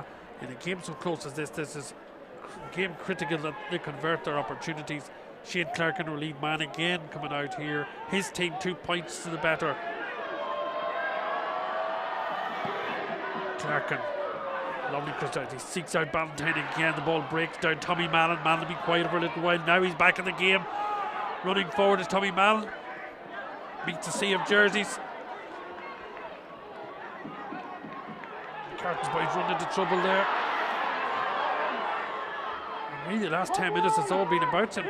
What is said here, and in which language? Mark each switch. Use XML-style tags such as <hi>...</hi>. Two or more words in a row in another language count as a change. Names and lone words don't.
<en>In a game so close as this is game critical that they convert their opportunities. Shane Clarkin, our lead man, again coming out here. His team 2 points to the better. Clarkin, lovely cross out. He seeks out Ballantyne again. The ball breaks down. Tommy Mallon. Mallon will be quiet for a little while. Now he's back in the game. Running forward is Tommy Mallon. Meets a sea of jerseys. Carton's boys run into trouble there. And really, the last 10 minutes it's all been about St.</en>